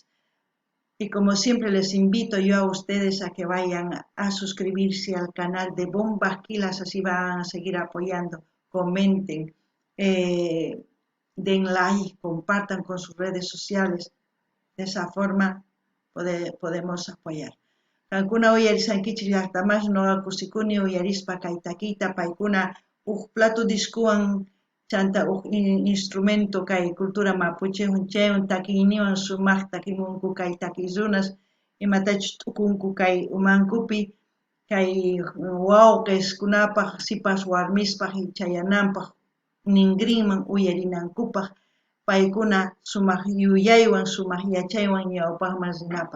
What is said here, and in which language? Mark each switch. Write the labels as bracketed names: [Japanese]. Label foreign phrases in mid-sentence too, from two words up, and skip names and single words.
[Spanish] Y como siempre les invito yo a ustedes a que vayan a suscribirse al canal de Bumbaquilas, así van a seguir apoyando, comenten, den like, compartan con sus redes sociales, de esa forma podemos apoyar. [Quechua] Kankuna uyarisankichis llaqtamash noqa kusikuni uyarispa kay takiyta paykuna plato diskuwan chanta instrumento kay cultura mapuche chaywan takiyniwan sumaq takimunku kay takiyrunas imatachus t'ukunku kay umankupi kay wawqiskunapaq sipas warmispaq chayananpaq ninrinman uyarinankupaq paykuna sumaq yuyaywan sumaq yachaywan ñawpaqman rinapaq.